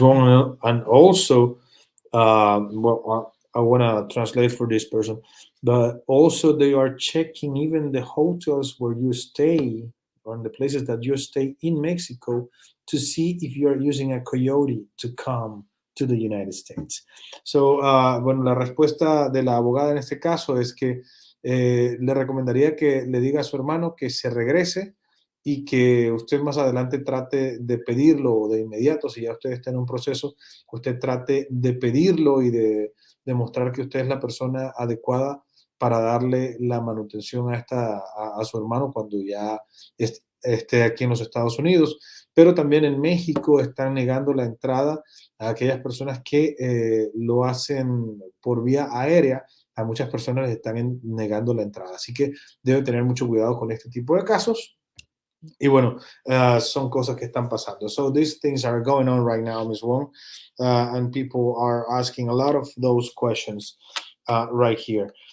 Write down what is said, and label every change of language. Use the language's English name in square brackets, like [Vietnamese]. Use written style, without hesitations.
[English] Wong, and also, well, I want to translate for this person, but also they are checking even the hotels where you stay, or the places that you stay in Mexico, to see if you are using a coyote to come to the United States. [Spanish] So, bueno, la respuesta de la abogada en este caso es que le recomendaría que le diga a su hermano que se regrese y que usted más adelante trate de pedirlo de inmediato. Si ya usted está en un proceso, usted trate de pedirlo y de demostrar que usted es la persona adecuada para darle la manutención a su hermano cuando ya esté aquí en los Estados Unidos. Pero también en México están negando la entrada a aquellas personas que lo hacen por vía aérea. A muchas personas les están negando la entrada. Así que debe tener mucho cuidado con este tipo de casos. Y bueno, son cosas que están pasando. [English] So these things are going on right now, Ms. Wong, and people are asking a lot of those questions right here.